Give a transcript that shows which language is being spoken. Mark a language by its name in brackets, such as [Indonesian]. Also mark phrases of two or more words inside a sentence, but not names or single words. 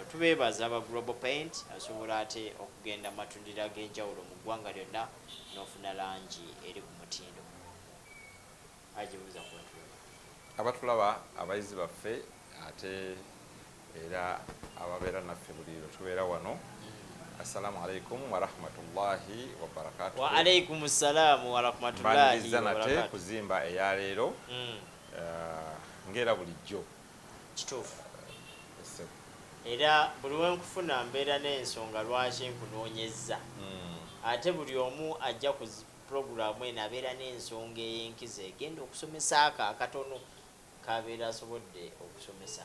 [Ganda] Tubeebaza aba Global Paint asobola ate okugenda matundiro ag'enjawulo mu ggwanga lyonna n'ofuna langi eri ku mutindo. Agibuuza abatulaba abayizi baffe ate era ababeera naffe buli lwe tubeera wano. [Arabic] السلام عليكم ورحمة الله وبركاته. وعليكم السلام ورحمة الله وبركاته. [Ganda] Nate kuzimba eyaleero ngera bulijjo kituufu era buli wenkufuna mbeera n'ensonga lwaki nkunoonyezza ate buli omu ajja ku puroguramu eno abeera n'ensonga ey'enkizo egenda okusomesa akatono kabeera asobodde okusomesa.